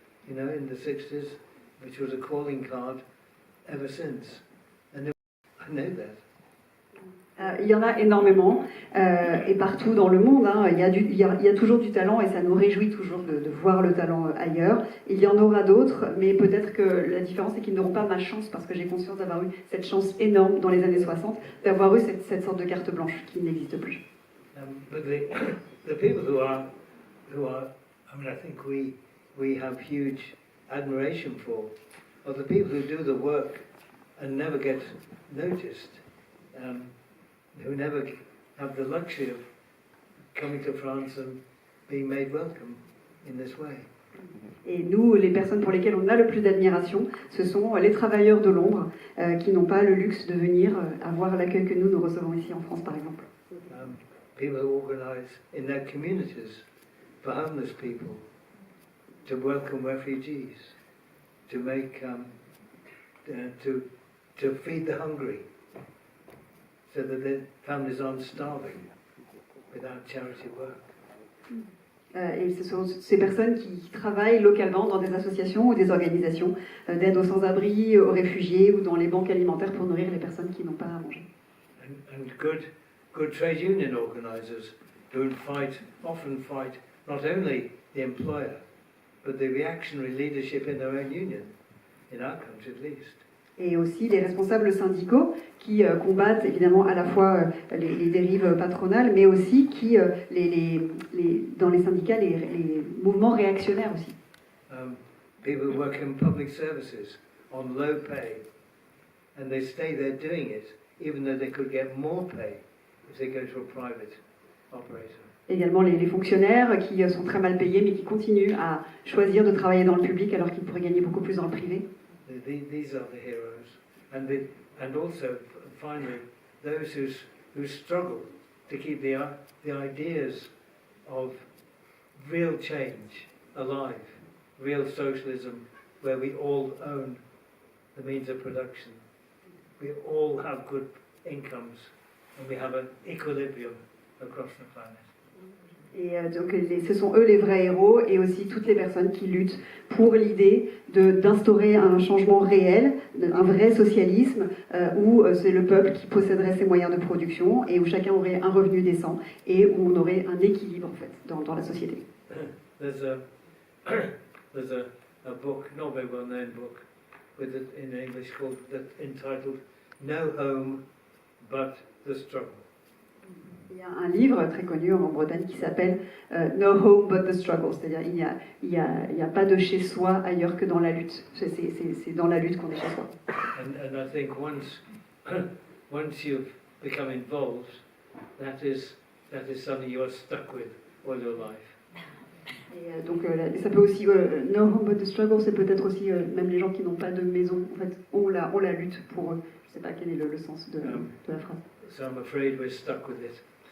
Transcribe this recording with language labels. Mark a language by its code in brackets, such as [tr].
[en] you know, in the 60s, which was a calling card ever since. And I know that. [fr] Il y en a énormément, et partout dans le monde, hein, il y a toujours du talent, et ça nous réjouit toujours de voir le talent ailleurs. Il y en aura d'autres, mais peut-être que la différence c'est qu'ils n'auront pas ma chance, parce que j'ai conscience d'avoir eu cette chance énorme dans les années 60, d'avoir eu cette sorte de carte blanche qui n'existe plus. [en] But the people who are, I mean, I think we have huge admiration for, are the people who do the work and never get noticed. Who never have the luxury of coming to France and being made welcome in this way. [fr] Et nous, les personnes pour lesquelles on a le plus d'admiration, ce sont les travailleurs de l'ombre qui n'ont pas le luxe de venir avoir l'accueil que nous recevons ici en France, par exemple. [en] People who organise in their communities for homeless people, to welcome refugees, to make, to feed the hungry, so that their families aren't starving without charity work. [fr] Et ce sont ces personnes qui travaillent localement dans des associations ou des organisations d'aide aux sans-abri, aux réfugiés ou dans les banques alimentaires pour nourrir les personnes qui n'ont pas à manger. [en] And good trade union organisers who often fight not only the employer, but the reactionary leadership in their own union, in our country at least. [fr] Et aussi les responsables syndicaux qui combattent évidemment à la fois les dérives patronales, mais aussi qui, dans les syndicats, les mouvements réactionnaires aussi. [en] People who work in public services on low pay, and they stay there doing it, even though they could get more pay if they go to a private operator. [fr] Également les fonctionnaires qui sont très mal payés, mais qui continuent à choisir de travailler dans le public alors qu'ils pourraient gagner beaucoup plus dans le privé. [en] These are the heroes, and also finally those who struggle to keep the ideas of real change alive, real socialism, where we all own the means of production, we all have good incomes, and we have an equilibrium across the planet. [fr] Et donc ce sont eux les vrais héros, et aussi toutes les personnes qui luttent pour l'idée d'instaurer un changement réel, un vrai socialisme, où c'est le peuple qui posséderait ses moyens de production et où chacun aurait un revenu décent et où on aurait un équilibre en fait dans la société. [en] There's a book, not very well known book, in English entitled No Home But the Struggle. [fr] Il y a un livre très connu en Grande-Bretagne qui s'appelle No Home But the Struggle, c'est-à-dire il y a pas de chez soi ailleurs que dans la lutte. C'est dans la lutte qu'on est chez soi. [en] And I think once you've become involved, that is something you are stuck with all your life. [fr] Et donc ça peut aussi No Home But the Struggle, c'est peut-être aussi même les gens qui n'ont pas de maison en fait ont la lutte pour eux. Je sais pas quel est le sens de la phrase. [en] So I'm afraid we're stuck with it.